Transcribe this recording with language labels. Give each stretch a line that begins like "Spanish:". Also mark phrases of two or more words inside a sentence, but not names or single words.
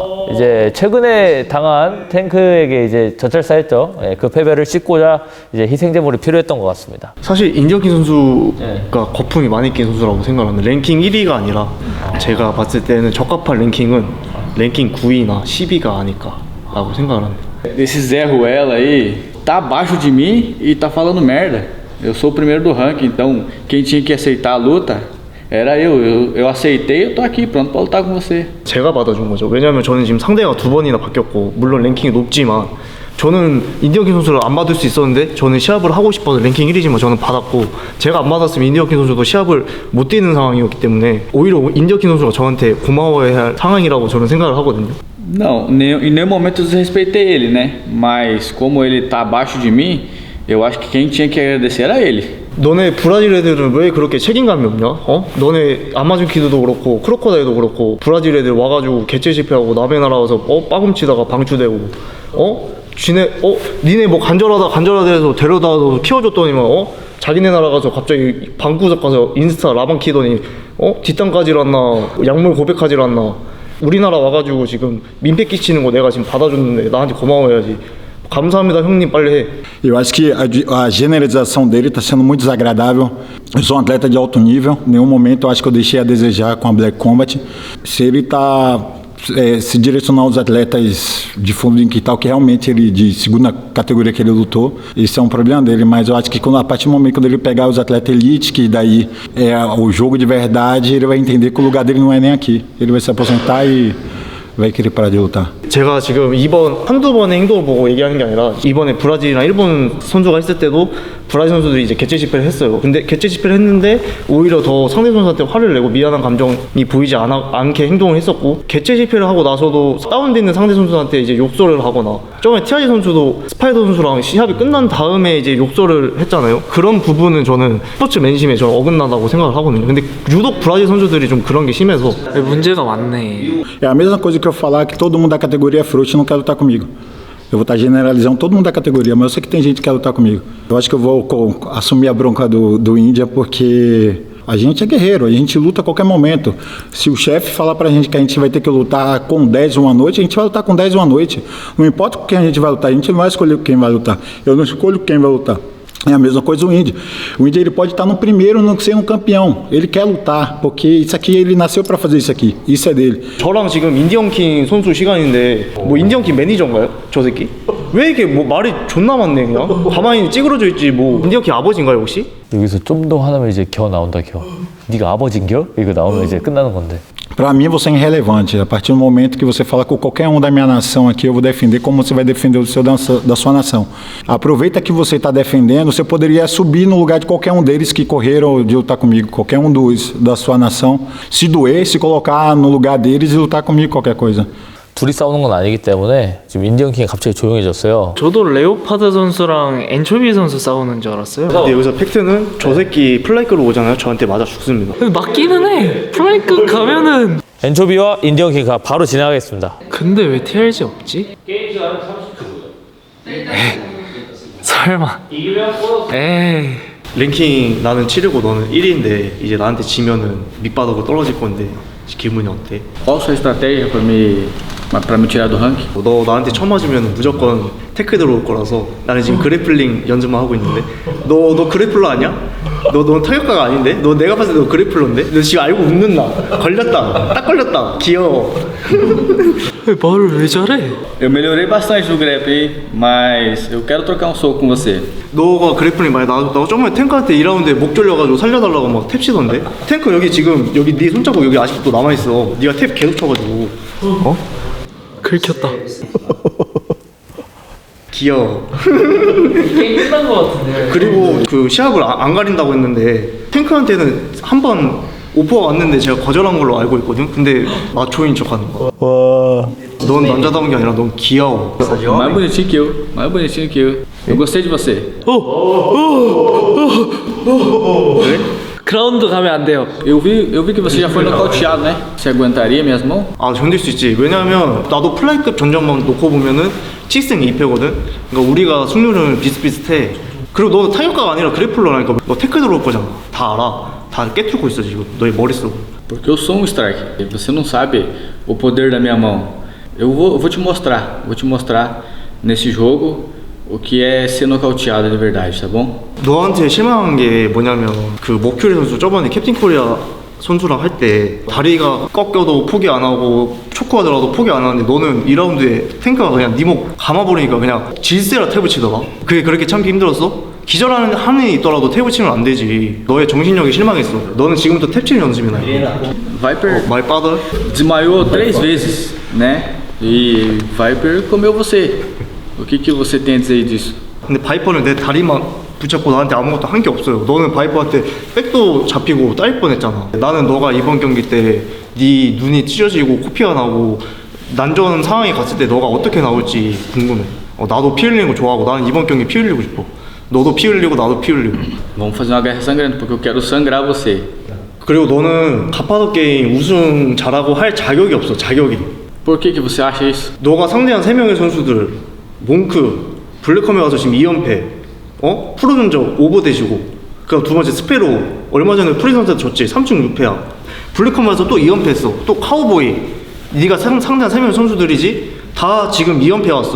Korean: 이제 최근에 당한 탱크에게 이제 젖잘싸했죠. 그 패배를 씻고자 이제 희생제물이 필요했던 것 같습니다. 사실 인디언키 선수가 거품이 많이 낀 선수라고 생각하는데 랭킹 1위가 아니라 제가 봤을 때는 적합한 랭킹은 랭킹 9위나 10위가 아닐까라고 생각을 합니다.
Portuguese: Esse Zé Ruela aí tá abaixo de mim e tá falando merda. Eu sou o primeiro do ranking, então quem tinha que aceitar a luta era eu. Eu aceitei, eu tô aqui pronto pra lutar com você.
Korean: 제가 받아준 거죠. 왜냐면 저는 지금 상대가 2번이나 바뀌었고 물론 랭킹이 높지만 저는 인디언키 선수를 안 받을 수 있었는데 저는 시합을 하고 싶어서 랭킹 1위지만 저는 받았고, 제가 안 받았으면 인디언키 선수도 시합을 못 뛰는 상황이었기 때문에 오히려 인디언키 선수가 저한테 고마워해야 할 상황이라고 저는 생각을 하거든요.
Portuguese: Não, em nenhum momento eu desrespeitei ele, né? Mas como ele tá abaixo de mim, eu acho que quem tinha que agradecer era ele.
Korean: 너네 브라질 애들은 왜 그렇게 책임감이 없냐? 너네 아마존 키드도 그렇고 크로코다일도 그렇고 브라질 애들 와가지고 개체 실패하고 남의 나라 와서 빠금치다가 방출되고 니네 뭐 간절하다 해서 데려다서 키워줬더니만 자기네 나라 가서 갑자기 방구석 가서 인스타 라방 키더니 뒷담까지 났나 약물 고백하지 않나. 우리나라 와가지고 지금 민폐 끼치는 거 내가 지금 받아줬는데 나한테 고마워해야지. 감사합니다 형님, 빨리 해.
Portuguese: Eu acho que a generalização dele está sendo muito desagradável. Eu sou um atleta de alto nível. Em nenhum momento eu acho que eu deixei a desejar com a Black Combat. Se ele está se direcionar aos atletas de fundo de quintal, que realmente ele, de segunda categoria que ele lutou, isso é um problema dele, mas eu acho que a partir do momento quando ele pegar os atletas elite, que daí é o jogo de verdade, ele vai entender que o lugar dele não é nem aqui. Ele vai se aposentar e vai querer parar de lutar.
Korean: 제가 지금 한두 번의 행동을 보고 얘기하는 게 아니라 이번에 브라질이랑 일본 선수가 했을 때도 브라질 선수들이 이제 개체 집회를 했어요. 근데 개체 집회를 했는데 오히려 더 상대 선수한테 화를 내고 미안한 감정이 보이지 않게 행동을 했었고, 개체 집회를 하고 나서도 다운돼 있는 상대 선수한테 이제 욕설을 하거나, 저번에 티아지 선수도 스파이더 선수랑 시합이 끝난 다음에 이제 욕설을 했잖아요. 그런 부분은 저는 스포츠맨심에 저는 어긋나다고 생각을 하거든요. 근데 유독 브라질 선수들이 좀 그런 게 심해서. 문제가 많네.
Portuguese: É a mesma coisa que eu falar que todo mundo da categoria fruit não quer lutar comigo. Eu vou estar generalizando todo mundo da categoria, mas eu sei que tem gente que quer lutar comigo. Eu acho que eu vou assumir a bronca do Índia porque a gente é guerreiro, a gente luta a qualquer momento. Se o chefe falar pra gente que a gente vai ter que lutar com 10 uma noite, a gente vai lutar com 10 uma noite. Não importa com quem a gente vai lutar, a gente não vai escolher quem vai lutar. Eu não escolho quem vai lutar. É a mesma coisa o Indy. O Indy ele pode estar no primeiro, não ser um campeão. Ele quer lutar, porque isso aqui ele nasceu para fazer isso aqui. Isso é dele.
Korean: 저랑 지금 인디언킹 선수 시간인데 뭐 인디언킹 매니저인가요? 저 새끼? 왜 이렇게 뭐 말이 존나 많네 그냥? 가만히 찌그러져 있지 뭐 인디언킹 아버지인가요 혹시? 여기서 좀 더 하면 이제 겨 나온다 겨. 네가 아버지인겨? 이거 나오면 이제 끝나는 건데.
Portuguese: Para mim você é irrelevante. A partir do momento que você fala com qualquer um da minha nação aqui, eu vou defender como você vai defender o seu da sua nação. Aproveita que você está defendendo, você poderia subir no lugar de qualquer um deles que correram de lutar comigo, qualquer um da sua nação, se doer, se colocar no lugar deles e lutar comigo qualquer coisa.
Korean: 둘이 싸우는 건 아니기 때문에 지금 인디언 킹이 갑자기 조용해졌어요. 저도 레오파드 선수랑 엔초비 선수 싸우는 줄 알았어요. 근데 여기서 팩트는 저 새끼 플라이크로 오잖아요. 저한테 맞아 죽습니다. 맞기는 해. 플라이크 가면은. 엔초비와 인디언 킹가 바로 진행하겠습니다. 근데 왜 TRG 없지? 에이, 설마. 에이. 랭킹 나는 7이고 너는 1위인데 이제 나한테 지면은 밑바닥으로 떨어질 건데 기분이 어때?
Portuguese: Qual a sua estratégia para me tirar do ranking?
Korean: 너 나한테 처음 맞으면 무조건 태클 들어올 거라서 나는 지금 그래플링 연습만 하고 있는데 너 그래플러 아니야? 너 타격가가 아닌데? 너 내가 봤을 때 너 그래플러인데? 너 지금 알고 웃는다. 걸렸다. 딱 걸렸다. 귀여워. 말을 왜 잘해?
Portuguese: Eu melhorei bastante no grappling, mas eu quero trocar um soco com você.
Korean: 너가 그래플링 많이 나도 저번에 탱크한테 2라운드에 목 졸려가지고 살려달라고 막 탭 치던데? 탱크 여기 지금 여기 네 손자국 여기 아직도 남아있어. 네가 탭 계속 쳐가지고 어? 긁혔다. 귀여워. 게임 끝난 거 같은데. 그리고 그 시합을 안 가린다고 했는데 탱크한테는 한 번 오퍼가 왔는데 제가 거절한 걸로 알고 있거든. 근데 마초인 척하는 거. 넌 남자다운 게 아니라 넌 귀여워.
Portuguese: Mais bonitinho que eu, mais bonitinho que eu. Eu gostei de você.
Korean: 그라운드 가면 안 돼요.
Portuguese: Eu vi que você já foi nocauteado, né? Você aguentaria minhas mãos?
Korean: 아 견딜 수 있지. 왜냐면 나도 플라이급 전적만 놓고 보면은 7승 2패거든. 그러니까 우리가 승률은 비슷비슷해. 그리고 너 타격가가 아니라 그래플러라니까. 너 태클 들어올 거잖아. 다 알아. 다 깨뚫고 있어 지금 너의 머릿속.
Portuguese: Porque eu sou um striker. Você não sabe o poder da minha mão. Eu vou te mostrar. Vou te mostrar nesse jogo o que é ser nocauteado de verdade, tá bom?
Korean: 너한테 실망한 게 뭐냐면 그 목큐리 선수 저번에 캡틴 코리아 선수랑 할 때 다리가 꺾여도 포기 안 하고 초크하더라도 포기 안 하는데 너는 2라운드에 탱크가 그냥 네 목 감아버리니까 그냥 질세라 탭을 치더라. 그게 그렇게 참기 힘들었어? 기절하는 한이 있더라도 탭을 치면 안 되지. 너의 정신력이 실망했어. 너는 지금부터 탭 치는 연습이나 해.
Portuguese: Viper
English: My father.
Portuguese: desmaiou 3 vezes, né? E Viper comeu você. O que você tem a dizer disso?
Korean: 근데 바이퍼는 내 다리만 붙잡고 나한테 아무것도 한 게 없어요. 너는 바이퍼한테 백도 잡히고 따일 뻔했잖아. 나는 너가 이번 경기 때 네 눈이 찢어지고 코피가 나고 난전 상황에 갔을 때 너가 어떻게 나올지 궁금해. 나도 피 흘리는 거 좋아하고 나는 이번 경기 피 흘리고 싶어. 너도 피 흘리고 나도 피 흘리고.
Portuguese: Vamos fazer uma guerra sangrante porque eu quero sangrar você.
Korean: 그리고 너는 가파도 게임 우승 잘하고 할 자격이 없어. 자격이.
Portuguese: Por que você acha isso?
Korean: 너가 상대한 3명의 선수들 몽크, 블랙컴에 와서 지금 2연패, 프로 전적 오버되시고, 그 두 번째 스페로 얼마 전에 프리선한테 졌지. 3승 6패야. 블랙컴에 와서 또 2연패 했어. 또 카우보이. 네가 상대한 3명의 선수들이지 다 지금 2연패 왔어.